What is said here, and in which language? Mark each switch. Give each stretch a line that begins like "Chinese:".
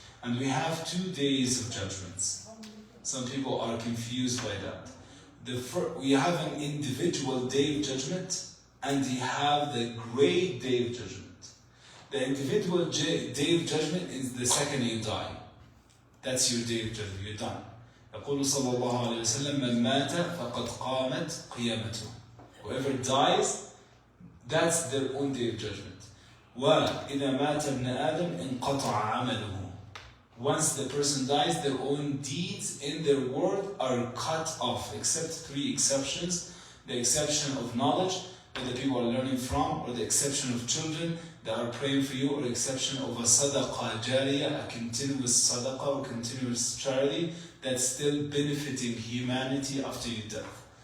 English: And we have 2 days of judgments. Some people are confused by that. We have an individual day of judgment and we have the great day of judgment. The individual day of judgment is the second you die. That's your day of judgment, you're done.
Arabic: يقول صلى الله عليه وسلم من مات فقد قامت قيامته.
English: Whoever dies, that's their own day of judgment.
Arabic: وإذا مات ابن آدم انقطع عمله.
English: Once the person dies, their own deeds in their world are cut off, except 3 exceptions. The exception of knowledge that the people are learning from, or the exception of children that are praying for you, or the exception of a sadaqah jariyah, a continuous sadaqah or continuous charity that's still benefiting humanity after your death.